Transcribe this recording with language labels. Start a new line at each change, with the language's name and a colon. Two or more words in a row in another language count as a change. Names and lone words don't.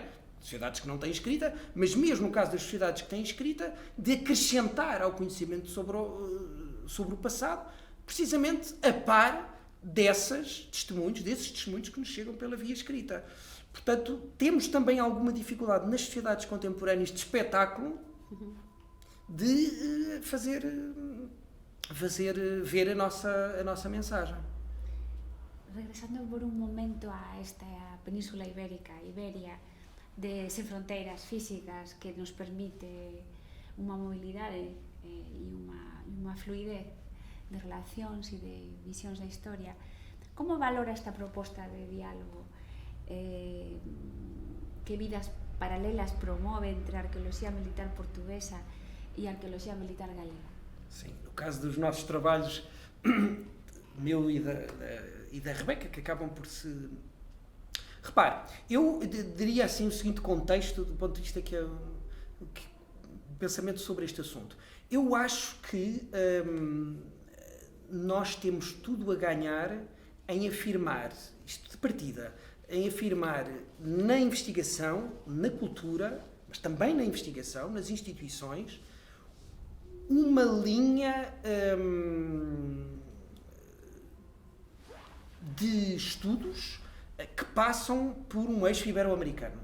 Portuguese: Sociedades que não têm escrita, mas mesmo no caso das sociedades que têm escrita, de acrescentar ao conhecimento sobre o passado, precisamente a par desses testemunhos que nos chegam pela via escrita. Portanto, temos também alguma dificuldade nas sociedades contemporâneas de espetáculo de fazer ver a nossa mensagem.
Galician: Regresando por un momento a esta península ibérica, Iberia, de sen fronteiras físicas que nos permite unha mobilidade e unha fluidez de relacións e de visións da historia. Como valora esta proposta de diálogo que Vidas Paralelas promove entre a arqueoloxía militar portuguesa e a arqueoloxía militar galega?
Portuguese: Sim, no caso dos nossos trabalhos, meu e da Rebeca, que acabam por se... Repare, eu diria assim o seguinte contexto, do ponto de vista pensamento sobre este assunto. Eu acho que nós temos tudo a ganhar em afirmar, isto de partida, em afirmar na investigação, na cultura, mas também na investigação, nas instituições, uma linha de estudos que passam por um eixo ibero-americano.